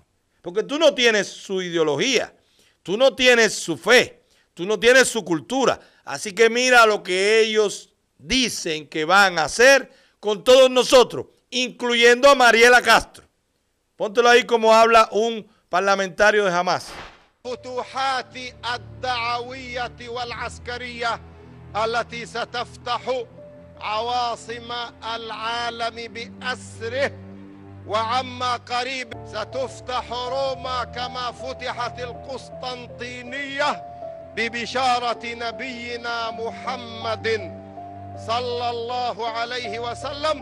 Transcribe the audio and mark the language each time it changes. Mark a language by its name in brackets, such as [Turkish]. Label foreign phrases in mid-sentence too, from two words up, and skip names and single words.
[Spanish] Porque tú no tienes su ideología, tú no tienes su fe, tú no tienes su cultura. Así que mira lo que ellos dicen que van a hacer con todos nosotros, incluyendo a Mariela Castro. Póntelo ahí como habla un parlamentario de Hamas. [Arabic] التي ستفتح عواصم العالم بأسره وعما قريب ستفتح روما كما فتحت القسطنطينية ببشارة نبينا محمد صلى الله عليه وسلم.